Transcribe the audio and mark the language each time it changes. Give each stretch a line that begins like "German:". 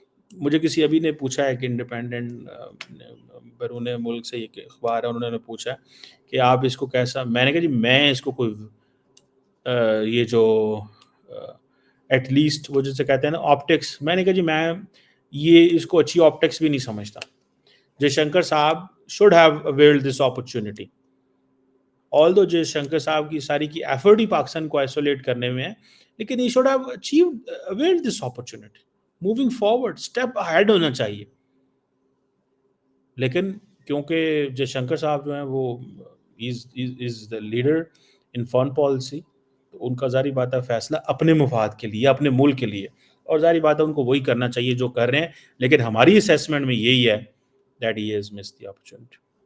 Urdu: مجھے کسی ابھی نے پوچھا ہے کہ انڈیپینڈنٹ بیرون ملک سے ایک اخبار ہے, انہوں نے پوچھا کہ آپ اس کو کیسا, میں نے کہا جی میں اس کو کوئی یہ جو ایٹ لیسٹ وہ جسے کہتے ہیں نا آپٹکس, میں نے کہا جی میں یہ اس کو اچھی آپٹکس بھی نہیں سمجھتا.
English: Jaishankar صاحب should have availed this opportunity.
Urdu: Although جے شنکر صاحب کی ساری کی ایفرٹ ہی پاکستان کو آئسولیٹ کرنے میں ہے, لیکن
English: he should have availed this opportunity. Moving forward, step ahead ہونا چاہیے.
Urdu: لیکن کیونکہ جے شنکر صاحب جو ہیں وہ
English: is the leader in foreign policy,
Urdu: تو ان کا ظاہری بات ہے فیصلہ اپنے مفاد کے لیے, اپنے ملک کے لیے, اور ظاہری بات ہے ان کو وہی کرنا چاہیے جو کر رہے ہیں. لیکن ہماری اسیسمنٹ میں یہی ہے
English: that he has missed the opportunity.